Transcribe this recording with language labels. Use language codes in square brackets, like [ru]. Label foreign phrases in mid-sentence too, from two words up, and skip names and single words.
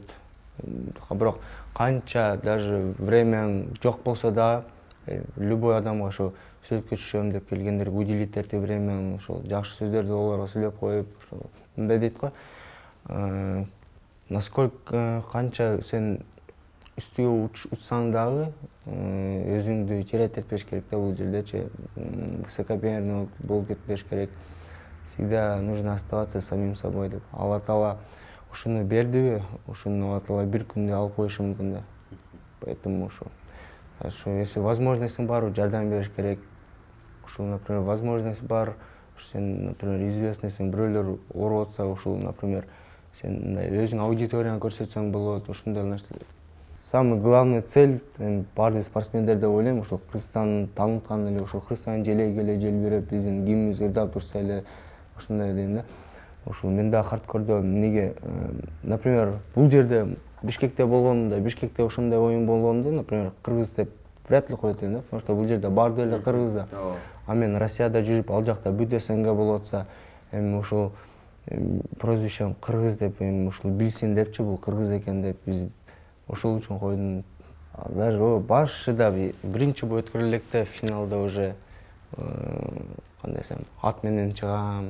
[ky] Бирок канча даже времяң жок болсо да, любой адамга ошо сүрөткө түшөм деп келгендерге уделить этип времяң, ошол жакшы сөздөрдү олорго сүйлөп коюп, мындай дейт го. Насколько канча сен үстүгө учсаң дагы өзүңдү терет этпеш керек да бул жердечи. Высокомерный болуп кетпеш керек. [ru] Всегда нужно оставаться самим собой деп. [ky] Алла Таала ушуну бердиби, ушуну Алла Таала бир күндө алып коюшу мүмкүн да. Поэтому ошо [ru] если возможностьң [ky] бар, жардам бериш керек. Ушул, например, возможность бар, сен, например, известныйсың, бирөөлөр ооруп атса, ушул, например, сен мындай өзүң аудиторияңа көрсөтсөң болот, ушундай нерселер. [ru] Самый главный цель [ky] бардык спортсмендер деп ойлойм, ушул Кыргызстанды тааныткан эле, ушул Кыргызстан желеги эле желбиреп, биздин гимнибиз ырдап турса эле, ушундай дейм да. Ушул мен да хардкордо эмнеге, например, бул жерде Бишкекте болгондо, Бишкекте ошондой оюн болгондо, например, кыргыз деп [ru] вряд ли [ky] коет элем да, потому что бул жерде баардык эле кыргыз да. А мен Россияда жүрүп, ал жакта бүт СНГ болуп атса, эми ушул прозвищем кыргыз деп, эми ушул билсин депчи, бул кыргыз экен деп, биз ошол үчүн койдум. Даже башыда биринчи бой өткөрүлөкте финалда уже кандай десем, ат менен чыгам.